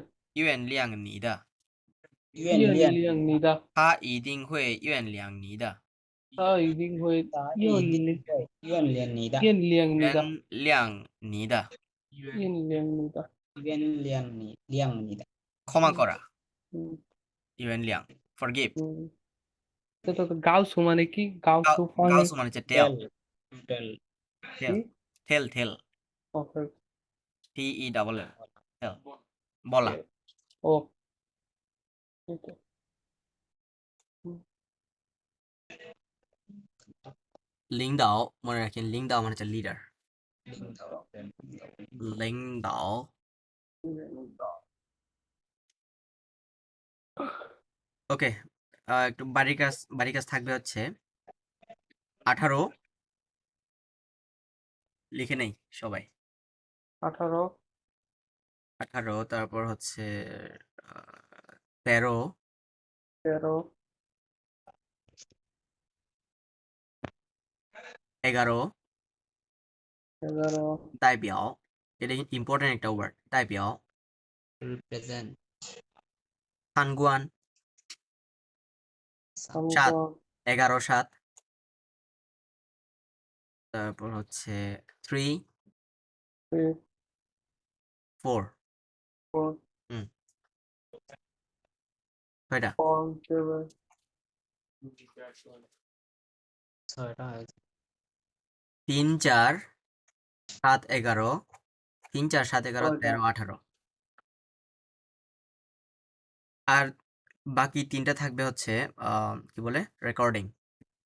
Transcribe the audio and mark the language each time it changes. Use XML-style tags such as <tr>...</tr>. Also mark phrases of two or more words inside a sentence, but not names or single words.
<zh>原谅你的原原谅谅你的，他一定会原谅你的他一定会他原一定谅会原谅你的原谅你的，原谅你的原谅你的，原谅你的</zh> <bn>ক্ষমা করা 嗯</bn> <zh>原谅 forgive 嗯，这个告诉</zh> <bn>মানে কি</bn> <zh>告诉 মানে</zh> <bn>告诉 মানে হচ্ছে tell</bn> <en>tell tell</en> <bn>ওকে</bn> <en>T E double L tell বলা</en> <bn>ও ওকে 领导 মনে রাখেন 领导 মানে হচ্ছে leader 领导 ওকে একটু বাড়ির কাজ থাকবে হচ্ছে 18 লিখে নেই সবাই 18 18 তারপর হচ্ছে 13 13 11 11 代表 এটা ইম্পর্টেন্ট একটা ওয়ার্ড 代表</bn> <en>represent</en> <bn>参观 7 11 7 তারপর হচ্ছে 3 4 কয়টা 3 4 7 11 3 4 7 11 13 18 আর বাকি তিনটা থাকবে হচ্ছে কি বলে রেকর্ডিং</bn>